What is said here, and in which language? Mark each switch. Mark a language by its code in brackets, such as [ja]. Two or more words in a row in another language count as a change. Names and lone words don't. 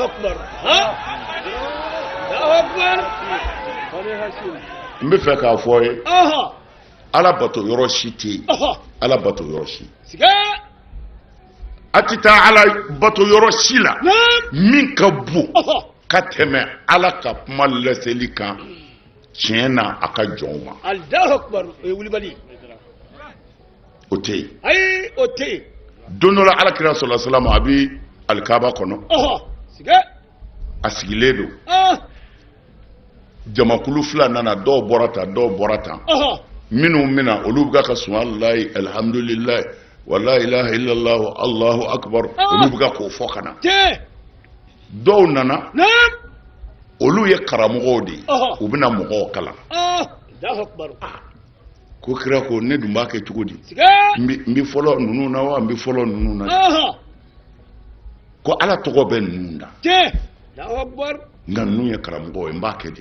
[bm] n bɛ fɛ k'a fɔ ye ala bato yɔrɔ si tɛ yen ala bato yɔrɔ si a tɛ taa ala bato yɔrɔ si la min ka bon ka tɛmɛ ala ka kuma laseli kan tiɲɛ na a ka jɔnw ma o tɛ yen don dɔ la alakira sɔlɔlɔ salamu a bɛ alikaba kɔnɔ a sigilen don jamakulu fila nana dɔw bɔra tan minnu mina olu bɛ ka [ar] سبحان الله الحمد لله ولا إله إلا الله الله أكبر [bm] olu bɛ k'o fɔ ka na dɔw nana olu ye karamɔgɔw de ye u bɛna mɔgɔw kalan ko kira ko ne dun b'a kɛ cogo di n bɛ fɔlɔ ninnu na wa n bɛ fɔlɔ ninnu na ko ala tɔgɔ bɛ ninnu da nka ninnu ye karamɔgɔw ye n b'a kɛ di